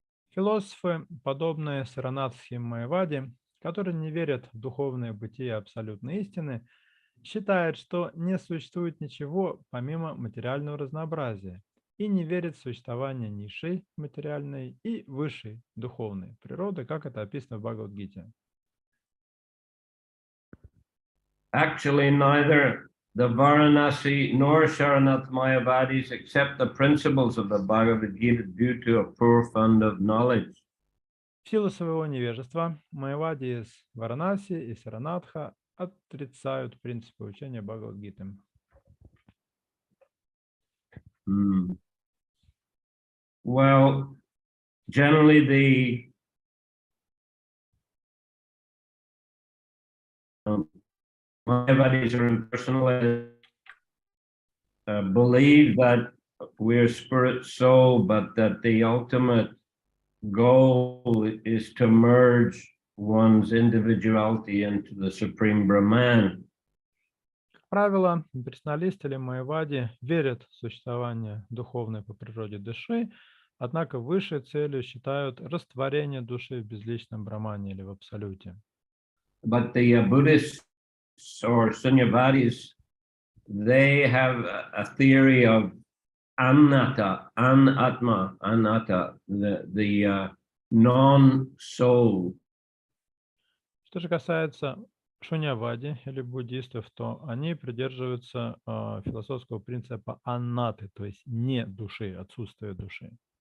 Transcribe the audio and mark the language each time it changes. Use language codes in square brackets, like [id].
[ru] Философы, подобные Саранатхи Майявади, которые не верят в духовное бытие абсолютной истины, считают, что не существует ничего помимо материального разнообразия и не верят в существование низшей материальной и высшей духовной природы, как это описано в Бхагавад-гите. [en] Actually, neither the Varanasi nor Sharanath Mayavadis accept the principles of the Bhagavad Gita due to a poor fund of knowledge. [ru] В силу своего невежества Майявади из Варанаси и Саранатха отрицают принципы учения Бхагавад-гиты. [en] Well, generally the Mayavadis are impersonal, believe that we're spirit soul, but that the ultimate goal is to merge one's individuality into the Supreme Brahman. [ru] Как правило, имперсоналисты или майявади верят в существование духовной по природе души, однако высшей целью считают растворение души в безличном брамане или в абсолюте. [en] But the Buddhists or Sunyavadis, they have a theory of anatta, anatta, the non-soul. [ru] Что же касается шуньявади или буддистов, то они придерживаются философского принципа аннаты, то есть не души, отсутствие души.